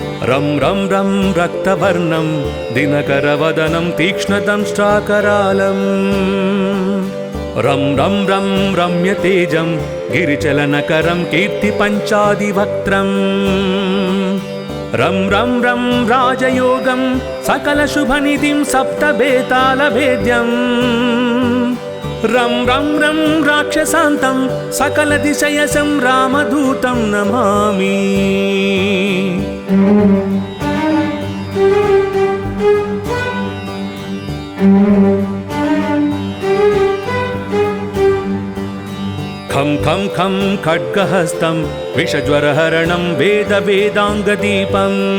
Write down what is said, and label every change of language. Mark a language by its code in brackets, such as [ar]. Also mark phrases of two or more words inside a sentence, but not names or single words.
[sa] रं रं रं रक्तवर्णं दिनकरवदनं तीक्ष्णदंष्ट्राकरालम् रं रं रं रम्यतेजं गिरिचलनकरं कीर्तिपञ्चादिवक्त्रम् रं रं रं राजयोगं सकलशुभनिधिं सप्तबेतालभेद्यम् रं रं रं राक्षसान्तं सकलदिशयसं रामदूतं नमामि। खं खं खं खड्गहस्तं विषज्वरहरणं वेदवेदाङ्गदीपम्